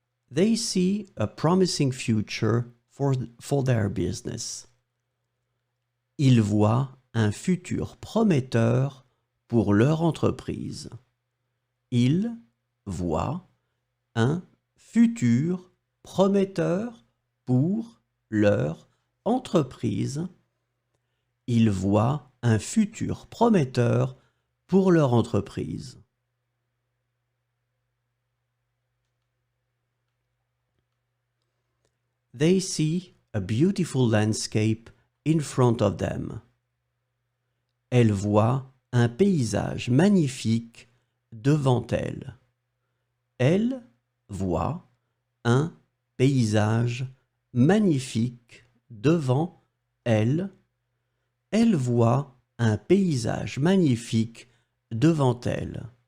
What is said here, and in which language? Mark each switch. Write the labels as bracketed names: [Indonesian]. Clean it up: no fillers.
[English] They see a promising future for their business. [French] Ils voient un futur prometteur pour leur entreprise. Ils voient un futur prometteur pour leur entreprise. Ils voient un futur prometteur pour leur entreprise. [English] They see a beautiful landscape in front of them. [French] Elles voient un paysage magnifique devant elles. Elles voient un paysage magnifique devant elles. Elles voient un paysage magnifique devant elles.